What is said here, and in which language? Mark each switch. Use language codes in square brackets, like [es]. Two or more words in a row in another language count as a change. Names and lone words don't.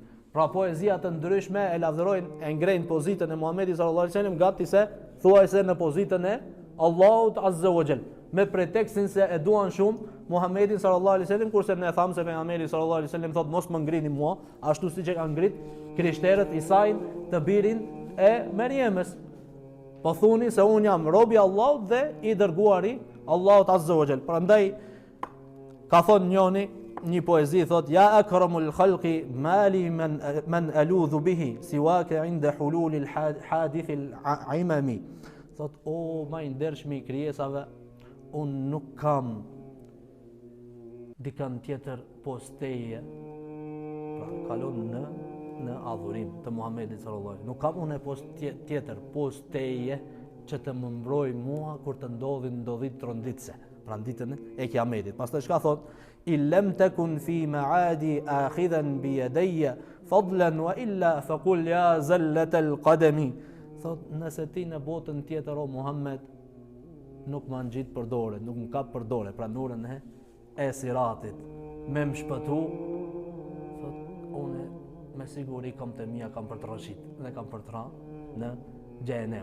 [sq] Pra poezia të ndryshme e lavdërojnë e ngrejnë pozitën e Muhamedit [ar] صلى الله عليه وسلم [sq] gati se thuajse në pozitën e Allahut [ar] عز وجل, [sq] me pretekstin se e duan shumë Muhamedit [ar] صلى الله عليه وسلم, [sq] kurse ne thamë se pejgamberi [ar] صلى الله عليه وسلم [sq] thotë mos më ngrini mua, ashtu siç e kanë ngrit krishterët Isain, të birin e Merjemës. Po thuni se un jam robi i Allahut dhe i dërguari Allahut [ar] عز وجل. [sq] Prandaj ka thonë njoni një poezi, thot [ar] يا أكرم الخلق ما لي من ألوذ به سواك عند حلول الحادث العمم. [sq] Thot o ma i ndershmi i krijesave, un nuk kam dikan tjetër posteje. Pra kalon në adhurim të Muhamedit [ar] صلى الله عليه وسلم. [sq] Nuk kam unë tjetër posteje që të më mbroj mua kur të ndodhit tronditse, pra ditën e Kiametit. Pastaj çka thot? [ar] إلا تكن في معادي آخذا بيدي فضلا وإلا فقل يا زلة القدم. [sq] Thot nëse ti në botën tjetër o Muhammed nuk më ngjit për dorë, nuk më kap për dorë, pra nurën e siratit, me më shpëtu, thot unë me siguri kam të mia, kam për të rëshit dhe kam për të ra në xhenem.